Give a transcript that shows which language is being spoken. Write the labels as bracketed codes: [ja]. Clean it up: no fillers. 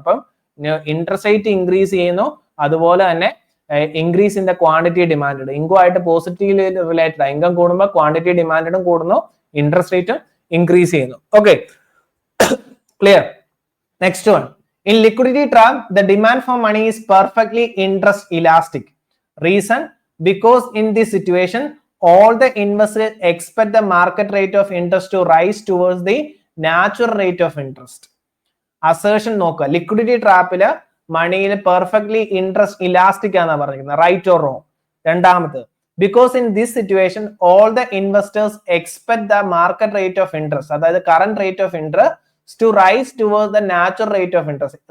[ml] അപ്പം interest rate increase ചെയ്യുന്നു, അതുപോലെ തന്നെ [en] Increase in the quantity demand. [ml] ഇൻകുമായിട്ട് positively related. Income കൂടുമ്പോൾ ക്വാണ്ടിറ്റി ഡിമാൻഡും കൂടുന്നു, ഇൻട്രസ്റ്റ് റേറ്റും ഇൻക്രീസ് ചെയ്യുന്നു. [en] Okay, clear? Next one. In liquidity trap the demand for money is perfectly interest elastic. Reason? Because in this situation all the investors expect the market rate of interest to rise towards the natural rate of interest. [ml] Assertion നോക്കുക. Liquidity ട്രാപ്പില് മണിയിൽ perfectly interest elastic ആണെന്നാ പറഞ്ഞിരിക്കുന്നത്. Right or wrong? [en] രണ്ടാമത്, because in this situation all the investors expect the market rate of interest, അതായത് current rate of interest to rise towards the natural rate of interest.